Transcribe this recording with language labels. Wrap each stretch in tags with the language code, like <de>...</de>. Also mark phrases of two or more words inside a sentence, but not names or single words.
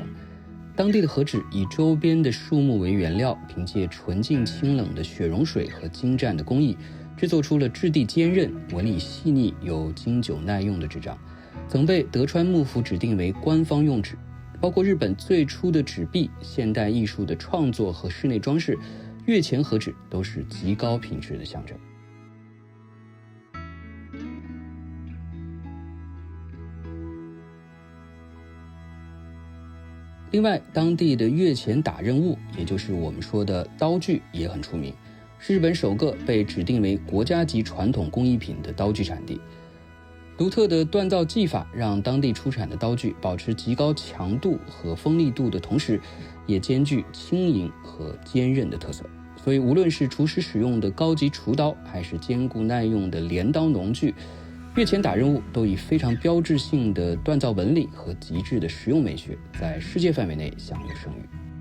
<zh>當地的和紙以周邊的樹木為原料，憑借純淨清冷的雪融水和精湛的工藝，制作出了質地堅韌、紋理細膩又經久耐用的紙張，曾被德川幕府指定為官方用紙。包括日本最初的紙幣、現代藝術的創作和室內裝飾，越前和紙都是極高品質的象徵。另外，当地的越前打刃物，也就是我们说的刀具，也很出名，是日本首个被指定为国家级傳統工藝品的刀具產地。獨特的鍛造技法讓當地出產的刀具保持極高強度和鋒利度的同時，也兼具輕盈和堅韌的特色。所以無論是廚師使用的高級廚刀，還是堅固耐用的鐮刀農具，越前打刃物都以非常標誌性的鍛造紋理和極致的實用美學，在世界範圍內享有盛譽。</zh>